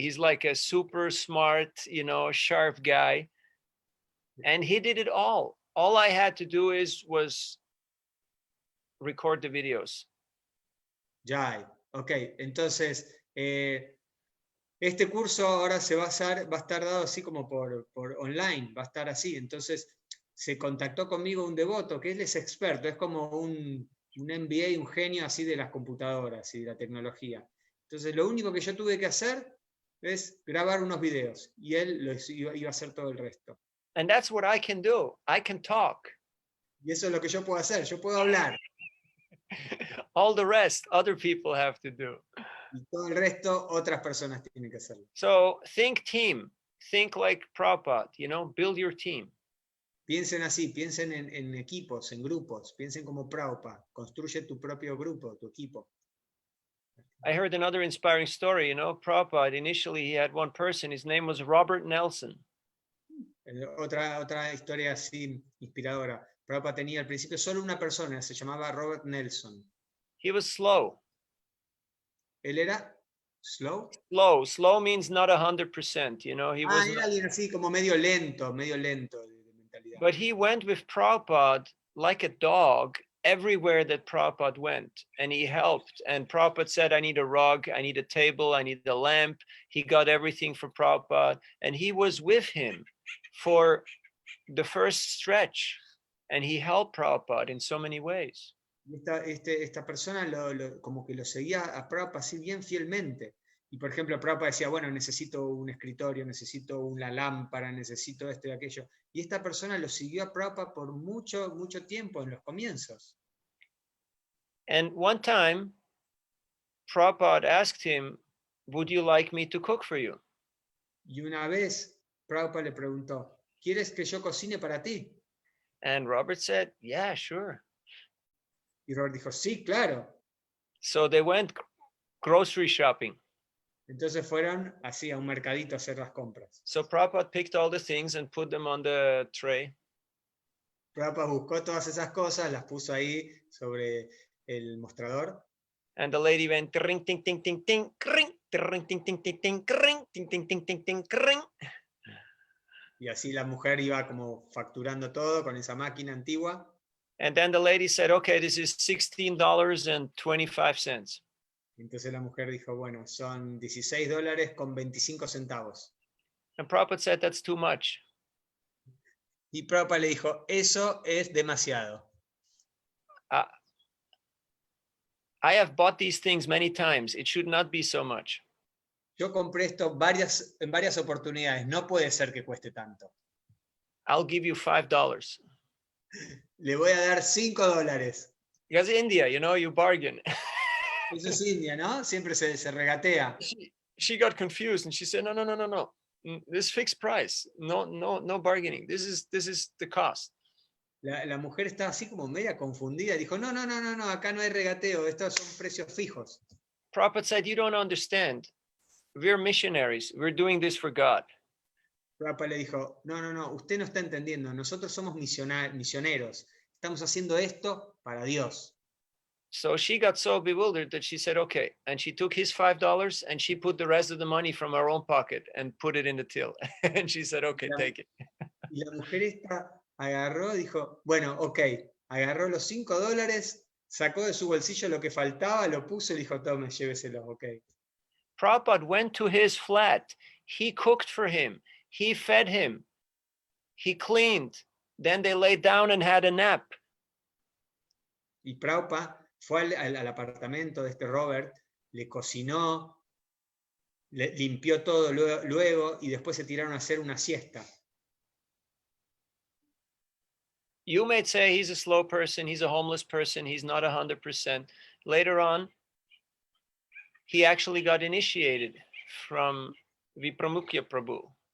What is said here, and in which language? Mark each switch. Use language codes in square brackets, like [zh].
[en] He's like a super smart, sharp guy. And he did it all. All I had to do was record the videos. [es] Ya, ok. Entonces, Este curso ahora va a estar dado así como por online, va a estar así. Entonces se contactó conmigo un devoto, que él es experto, es como un MBA, un genio así de las computadoras y de la tecnología. Entonces lo único que yo tuve que hacer es grabar unos videos y él iba a hacer todo el resto. [en] And that's what I can do. I can talk. [es] Y eso es lo que yo puedo hacer, yo puedo hablar. [en] All the rest, other people have to do. [es] Y todo el resto, otras personas tienen que hacerlo. [en] So think team. Think like Prabhupada, build your team. [es] Piensen así, piensen en equipos, en grupos, piensen como Prabhupada, construye tu propio grupo, tu equipo. [en] I heard another inspiring story, Prabhupada, initially he had one person, his name was Robert Nelson. [es] Otra historia así inspiradora. Prabhupada tenía al principio solo una persona, se llamaba Robert Nelson. [en] He was slow. [es] Él era slow. [en] Slow means not 100%, he was. [es] Era alguien así como medio lento de mentalidad. [en] But he went with Prabhupada like a dog everywhere that Prabhupada went, and he helped. And Prabhupada said, I need a rug, I need a table, I need a lamp. He got everything for Prabhupada, and he was with him for the first stretch, and he helped Prabhupada in so many ways. [es] Esta persona como que lo seguía a Prabhupada así bien fielmente. Y por ejemplo, Prabhupada decía, bueno, necesito un escritorio, necesito una lámpara, necesito esto y aquello. Y esta persona lo siguió a Prabhupada por mucho, mucho tiempo en los comienzos. [en] And one time, Prabhupada asked him, would you like me to cook for you? [es] Y una vez, Prabhupada le preguntó, ¿quieres que yo cocine para ti? [en] And Robert said, yeah, sure. [es] Y Robert dijo, sí, claro. [en] So they went grocery shopping. [es] Entonces fueron así a un mercadito a hacer las compras. [en] So Prabhupada picked all the things and put them on the tray. [es] Prabhupada buscó todas esas cosas, las puso ahí sobre el mostrador. [en] And the lady went ring ting ting ting ting ring ring ting ting ting ting ring ting ting ting ting ting ring. [es] Y así la mujer iba como facturando todo con esa máquina antigua. [en] And then the lady said, okay, this is $16.25. [es] Entonces la mujer dijo, bueno, son $16.25. [en] And Prabhupada said, that's too much. [es] Y Prabhupada le dijo, eso es demasiado. [en] I have bought these things many times. It should not be so much. [es] Yo compré esto en varias oportunidades. No puede ser que cueste tanto. [en] I'll give you $5. [es] Le voy a dar $5. [en] Because India, you bargain. [es] Eso es India, ¿no? Siempre se regatea. [en] She got confused and she said, no. This fixed price. No bargaining. This is the cost. [es] La mujer estaba así como media confundida. Dijo, no, acá no hay regateo. Estos son precios fijos. [en] Prabhupada said, you don't understand. We're missionaries. We're doing this for God. [es] Prabhupada le dijo, no, usted no está entendiendo. Nosotros somos misioneros. Estamos haciendo esto para Dios. [en] So she got so bewildered that she said, okay. And she took his $5 and she put the rest of the money from her own pocket and put it in the till. And she said, okay, take it. [es] Y la mujer esta agarró, dijo, bueno, ok. Agarró los $5, sacó de su bolsillo lo que faltaba, lo puso y dijo, tome, lléveselo, ok. [en] Prabhupada went to his flat. He cooked for him. He fed him. He cleaned. Then they laid down and had a nap. [es] Y Prabhupada fue al apartamento de este Robert, le cocinó, le limpió todo luego y después se tiraron a hacer una siesta. [en] You may say he's a slow person, he's a homeless person, he's not 100%. Later on, he actually got initiated from Vipramukya Prabhu.